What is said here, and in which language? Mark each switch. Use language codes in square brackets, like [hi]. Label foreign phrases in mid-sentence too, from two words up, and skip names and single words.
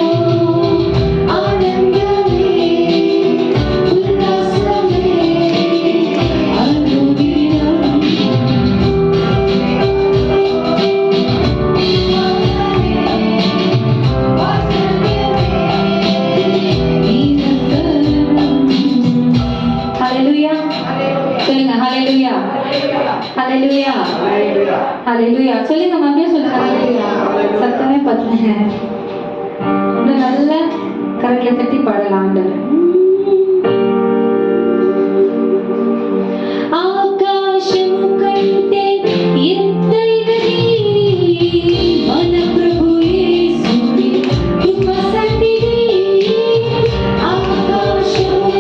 [ta] ஆனந்தமே உல்லாசமே அனுதினம், ஹல்லேலூயா. சொல்லுங்க ஹல்லேலூயா. ஹல்லேலூயா. ஹல்லேலூயா. சொல்லுங்க மறுபடியும் சொல்லுங்க ஹல்லேலூயா. சத்தமே பத்தல. இன்னும் நல்ல கரங்களை தட்டி பாடலாம் ஆண்டவர். [te] ఆకాశము కంటే ఎత్తైనది మన ప్రభు యేసుని కృప సన్నిధి. ఆకాశము